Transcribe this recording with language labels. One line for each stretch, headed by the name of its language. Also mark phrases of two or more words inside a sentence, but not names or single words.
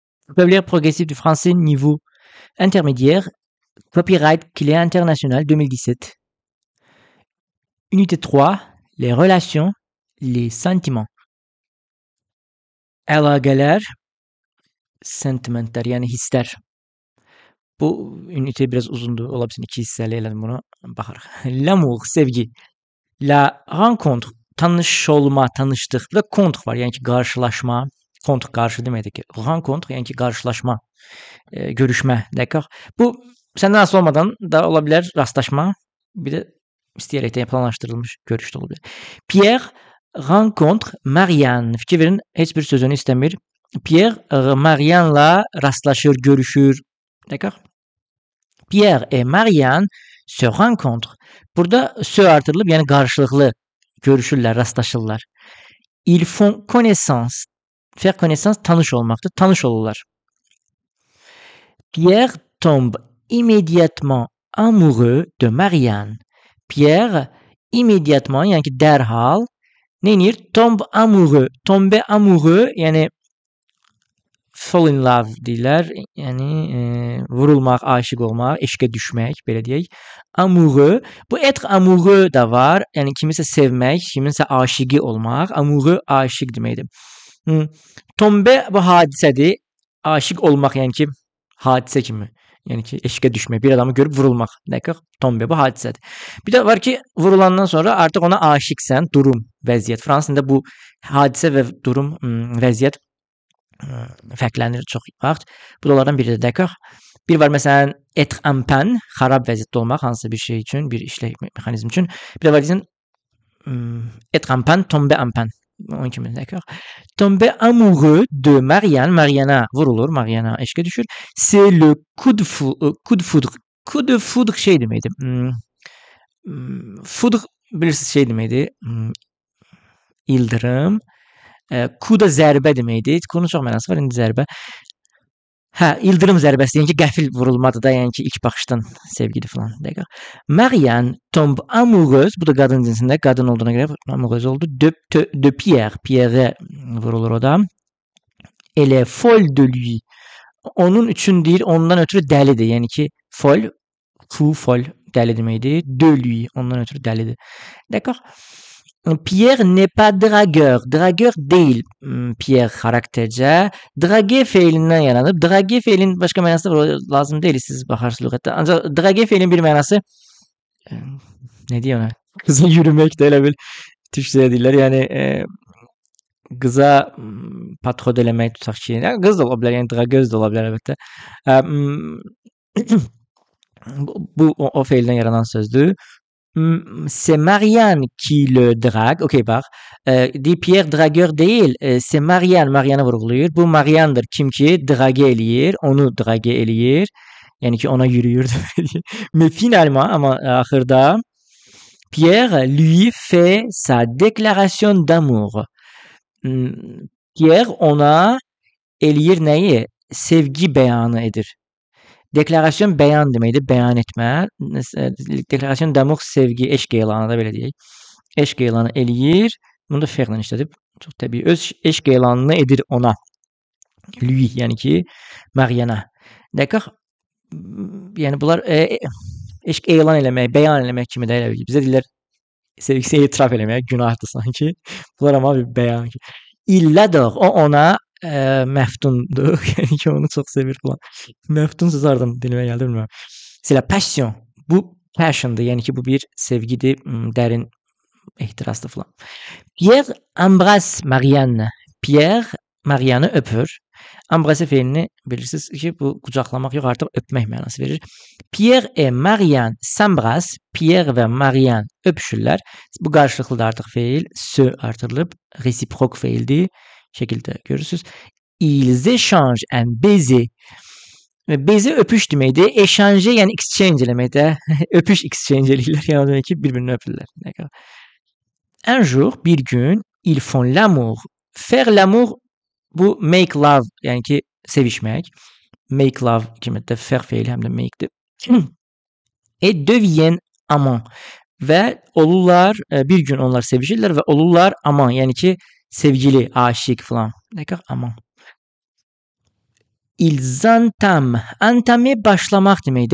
French: Vocabulaire progressif du français niveau intermédiaire. Copyright Clé internationale 2017. Unité 3. Les relations, les sentiments.
Azerbaijani: Əlaqələr, sentimentler yani hisler.
Turkish: Bu ünite biraz uzundu.
Azerbaijani: Olabilir 2 hissəli elədim bunu. Baxarıq.
French: L'amour, sevgi. La rencontre,
Azerbaijani: tanış olma, tanışdıq. Bir de contre var. Yani ki qarşılaşma. Contre qarşı deməkdir ki. Rencontre yani ki qarşılaşma, görüşmə.
French: D'accord?
Azerbaijani: Bu səndən asılı olmadan da ola bilər rastlaşma. Bir de istəyərək də planlaşdırılmış görüş də ola bilər.
French: Pierre rencontre Marianne.
Azerbaijani: Fikir verin, heç bir sözünü istəmir. Pierre Marianne'la rastlaşır, görüşür.
French: D'accord? Pierre et Marianne se rencontrent.
Azerbaijani: Burada se artırılıb, yəni qarşılıqlı görüşürlər, rastlaşırlar.
French: Ils font connaissance. Faire connaissance
Azerbaijani: tanış olmaqdır. Tanış olurlar.
French: Pierre tombe immédiatement amoureux de Marianne. Pierre immédiatement,
Azerbaijani: yəni ki dərhal neyinir?
French: Tombe amoureux. Tombe amoureux,
Azerbaijani: yəni
English: fall in love
Azerbaijani: deyirlər. Yəni vurulmaq, aşiq olmaq, eşqə düşmək, belə deyək. Amoureux. Bu
French: être amoureux
Azerbaijani: da var. Yəni kimisə sevmək, kiminsə aşiqi olmaq. Amoureux aşiq deməkdir. Tombe bu hadisədir. Aşiq olmaq yəni ki hadisə kimi. Yəni ki eşqə düşmək, bir adamı görüb vurulmaq. D'accord? Tombe bu hadisədir. Bir də var ki vurulandan sonra artıq ona aşiqsən, durum, vəziyyət. Fransızda bu hadisə və durum, vəziyyət fərqlənir çox vaxt. Bu da onlardan biridir. D'accord? Bir var məsələn
French: être en panne,
Azerbaijani: xarab vəziyyətdə olmaq hansısa bir şey üçün, bir işlək mexanizm üçün. Bir də var ki
French: être en panne, tomber en panne.
Azerbaijani: Onun kimi,
French: d'accord? Tomber amoureux de Marianne.
Azerbaijani: Marianne'a vurulur, Marianne'a eşqə düşür.
French: C'est le coup de foudre. Coup de foudre
Azerbaijani: şey deməkdir. Foudre bilirsiniz şey deməkdir. İldırım. Coup da zərbə deməkdir. Coup-nun çox mənası var, indi zərbə. Hə, ildırım zərbəsi, yəni ki qəfil vurulmadır da, yəni ki ilk baxışdan sevgidir falan.
French: D'accord? Marianne tombe amoureuse,
Azerbaijani: bu da qadın cinsində, qadın olduğuna görə amoureuse oldu. De Pierre. Pierre vurulur o da.
French: Elle est folle de lui.
Azerbaijani: Onun üçün deyir, ondan ötürü dəlidir. Yəni ki folle, folle dəli deməkdir.
French: De lui,
Azerbaijani: ondan ötürü dəlidir.
French: D'accord? Pierre n'est pas dragueur. Dragueur
Azerbaijani: değil Pierre karaktercə. Draguer feilindən yaranıb. Draguer feilin başqa mənası da lazım deyil, siz baxarsınız lüğətdə. Ancaq draguer feilin bir mənası nə deyir ona? Qıza yürümək də elə bil türkçədə deyirlər. Yəni qıza patrol eləmək tutaq ki. Qız da ola bilər, yəni dragueuse da ola bilər əlbəttə. Bu o feildən yaranan sözdür.
French: C'est Marianne qui le drague.
Turkish: Ok bak. Di Pierre dragueur değil.
French: C'est Marianne.
Azerbaijani: Marianne'a vurguluyor. Bu Marianne'dır. Kim ki drage eləyir. Onu drage eləyir. Yani ki ona yürüyor.
French: Mais finalement
Azerbaijani: ama ahırda
French: Pierre lui fait sa déclaration d'amour.
Azerbaijani: Pierre ona eləyir nəyi? Sevgi beyanı edir. Deklarasyon beyan deməkdir, beyan etmə.
French: Deklarasyon d'amour
Azerbaijani: sevgi, eşq elanı da belə deyək. Eşq elanı eləyir. Bunu da fe'lə işlədib. Çox təbii. Öz eşq elanını edir ona. Lui, yəni ki Marianne'a. D'accord? Yəni bunlar eşq elan eləmək, beyan eləmək kimi də elə bil. Bizə deyirlər sevgisini etiraf eləmək, günahdır sanki. Bunlar amma bir beyan ki.
French: Il l'adore.
Azerbaijani: O ona məftundur. Yəni ki onu çox sevir falan. Məftun söz hardan dilimə gəldi bilmirəm.
French: C'est la passion.
Azerbaijani: Bu passion'dır. Yəni ki bu bir sevgidir, dərin ehtirasdır falan.
French: Pierre embrasse Marianne.
Azerbaijani: Pierre Marianne'ı öpür. Embrasse feilini bilirsiniz ki bu qucaqlamaq yox, artıq öpmək mənası verir.
French: Pierre et Marianne s'embrasse.
Azerbaijani: Pierre və Marianne öpüşürlər. Bu qarşılıqlıdır artıq feil. Se artırılıb. Réciproque feildir. Şəkildə görürsünüz.
French: Ils échangent un baiser.
Azerbaijani: Baiser öpüş deməkdir. Échanger yəni exchange eləməkdir. Öpüş exchange eləyirlər. Yəni demək ki bir-birini öpürlər.
French: Un jour,
Azerbaijani: bir gün,
French: ils font l'amour. Faire l'amour
Azerbaijani: bu
English: make love
Azerbaijani: yəni ki sevişmək.
English: Make love
Azerbaijani: kimi də faire feili həm də make'dir.
French: Et deviennent amants.
Azerbaijani: Və olurlar, bir gün onlar sevişirlər və olurlar amant, yəni ki sevgili, aşiq falan.
French: D'accord? Amant. ils entament. Entamer
Azerbaijani: başlamaq deməkdir.